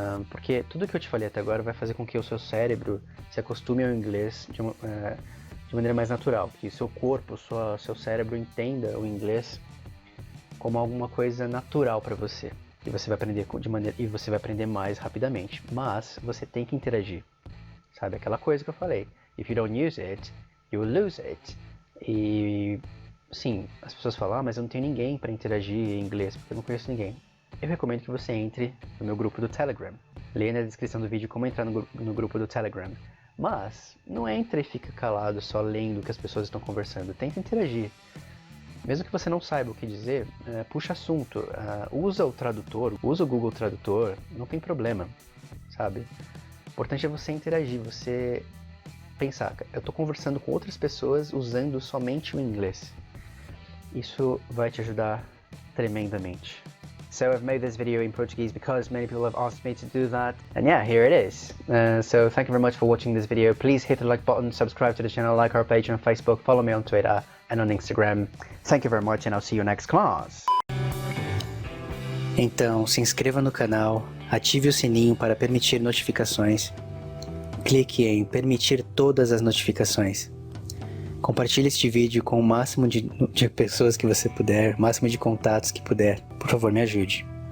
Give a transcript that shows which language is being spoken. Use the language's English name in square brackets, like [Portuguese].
[Portuguese] Porque tudo que eu te falei até agora vai fazer com que o seu cérebro se acostume ao inglês de maneira mais natural. Que o seu corpo, seu cérebro entenda o inglês como alguma coisa natural para você. E você vai aprender e você vai aprender mais rapidamente. Mas você tem que interagir. Sabe aquela coisa que eu falei? [English] If you don't use it, you will lose it. [Portuguese] E sim, as pessoas falam, mas eu não tenho ninguém para interagir em inglês, porque eu não conheço ninguém. Eu recomendo que você entre no meu grupo do Telegram. Leia na descrição do vídeo como entrar no grupo do Telegram. Mas não entra e fica calado só lendo o que as pessoas estão conversando. Tenta interagir. Mesmo que você não saiba o que dizer, puxa assunto. Usa o tradutor, usa o Google Tradutor, não tem problema, sabe? O importante é você interagir, você pensar, eu estou conversando com outras pessoas usando somente o inglês. Isso vai te ajudar tremendamente. [English] So I've made this video in Portuguese because many people have asked me to do that. And yeah, here it is. So thank you very much for watching this video. Please hit the like button, subscribe to the channel, like our page on Facebook, follow me on Twitter and on Instagram. Thank you very much and I'll see you next class. [Portuguese] Então, se inscreva no canal, ative o sininho para permitir notificações. Clique em permitir todas as notificações. Compartilhe este vídeo com o máximo de pessoas que você puder, o máximo de contatos que puder. Por favor, me ajude.